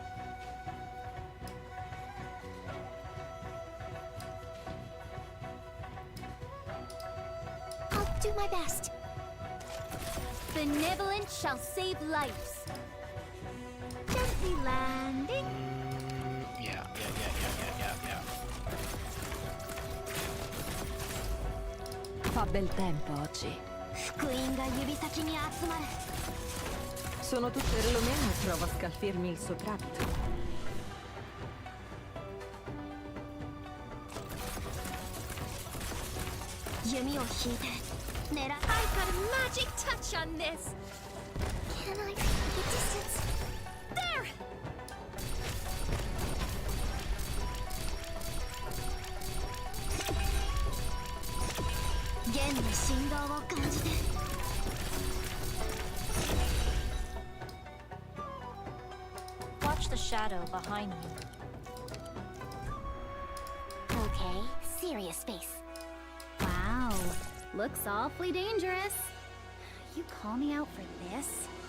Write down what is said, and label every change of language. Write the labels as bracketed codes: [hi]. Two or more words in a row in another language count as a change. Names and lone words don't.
[en] I'll do my best. Benevolence shall save lives. Gently landing. Yeah. [it] Fa bel tempo oggi. [ja] 福音が指先に集まる。 [it] Sono tutte perlomeno prova a scalfirmi il soprabito. [ja] Yumiを引いて狙う。 [en] I got a magic touch on this. Can I feel the distance? There. [ja] Gen の振動を感じて。 [en] Watch the shadow behind you. Okay, serious face. Wow, looks awfully dangerous. You call me out for this?